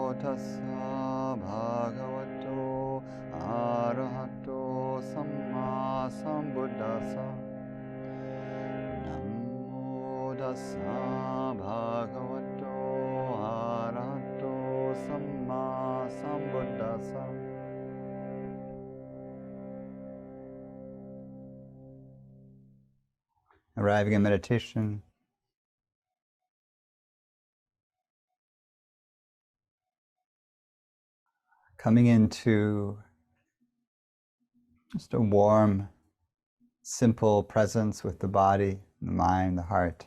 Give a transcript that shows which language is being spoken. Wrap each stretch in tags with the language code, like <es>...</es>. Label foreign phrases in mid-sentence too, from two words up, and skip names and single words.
<pi>tassa bhagavato arahato sammāsambuddhasa. Namo tassa bhagavato arahato sammāsambuddhasa.</pi> <en>Arriving in meditation, coming into just a warm, simple presence with the body, the mind, the heart.</en>